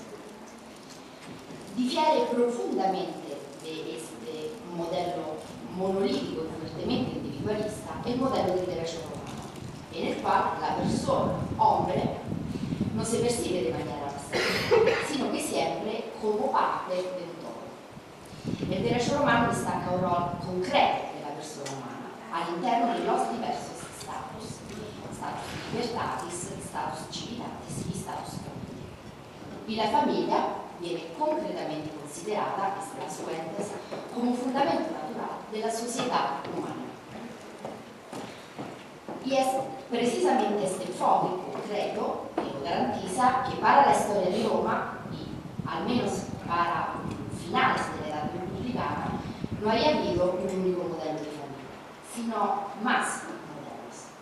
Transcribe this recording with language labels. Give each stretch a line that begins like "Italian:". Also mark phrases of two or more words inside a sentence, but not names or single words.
Spanish: Difiere profundamente de este modelo monolítico y fuertemente individualista el modelo del derecho romano, en el cual la persona, hombre, no se percibe de manera abstracta, sino que siempre como parte del todo. El derecho romano destaca un rol concreto de la persona humana all'interno de los diversos
Latin: status libertatis, status civitatis
Spanish: y
Latin: status familiae.
Spanish: Y la familia viene concretamente considerada, desde las fuentes, como un fundamento natural de la sociedad humana. Y es precisamente este enfoque concreto que lo garantiza que para la historia de Roma, y al menos para finales de la Edad Republicana, no haya habido un único modelo de familia, sino más modelos.